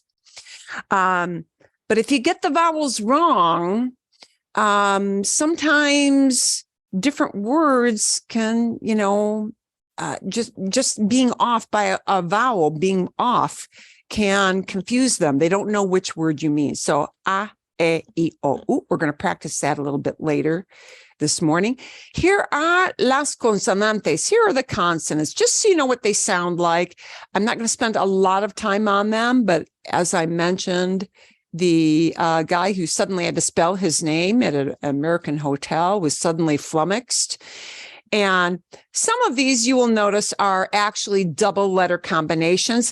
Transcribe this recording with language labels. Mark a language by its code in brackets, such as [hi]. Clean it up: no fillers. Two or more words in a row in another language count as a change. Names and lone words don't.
[en] But if you get the vowels wrong, sometimes different words can, just being off by a vowel, being off can confuse them. They don't know which word you mean. So, a, e, I, o, u. We're going to practice that a little bit later this morning. Here are [es] las consonantes. [en] Here are the consonants, just so you know what they sound like. I'm not going to spend a lot of time on them, but as I mentioned, the guy who suddenly had to spell his name at an American hotel was suddenly flummoxed. And some of these you will notice are actually double letter combinations.